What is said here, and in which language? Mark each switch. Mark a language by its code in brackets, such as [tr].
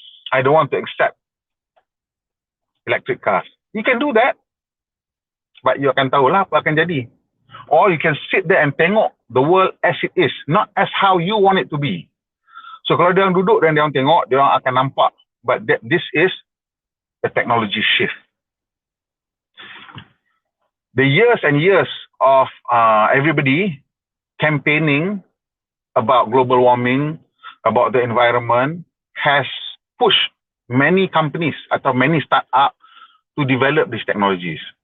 [en] I don't want to accept electric cars. You can do that. But you [ms] akan tahulah apa akan jadi. [en] Or you can sit there and tengok the world as it is, not as how you want it to be. [ms] So kalau dia orang duduk dan dia orang tengok, dia orang akan nampak. [en] But this is a technology shift. The years and years of everybody campaigning about global warming, about the environment, has pushed many companies atau many startup to develop these technologies.